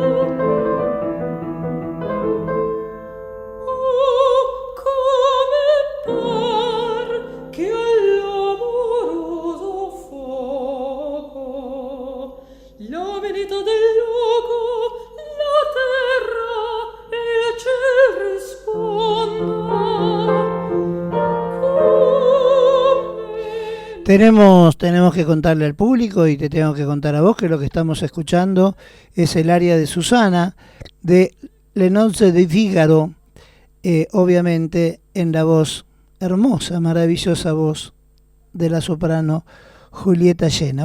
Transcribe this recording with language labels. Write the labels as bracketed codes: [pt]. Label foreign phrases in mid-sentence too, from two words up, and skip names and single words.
[it] Oh, come par che all'amoroso fuoco la verità del luogo, la terra e il ciel risponda. [es] Tenemos que contarle al público y te tengo que contar a vos que lo que estamos escuchando es el aria de Susana de Le Nozze di Figaro, obviamente en la voz hermosa, maravillosa voz de la soprano Julieta Llena.